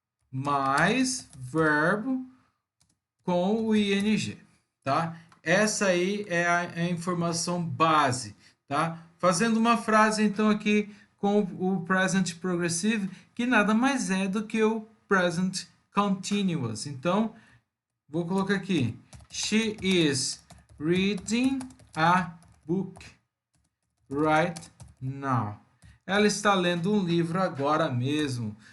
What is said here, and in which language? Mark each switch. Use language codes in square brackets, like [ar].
[pt] Mais verbo com o ing, tá? Essa aí é a informação base, tá? Fazendo uma frase, então, aqui com o present progressive, que nada mais é do que o present continuous. Então, vou colocar aqui. [en] She is reading a book right now. [pt] Ela está lendo um livro agora mesmo.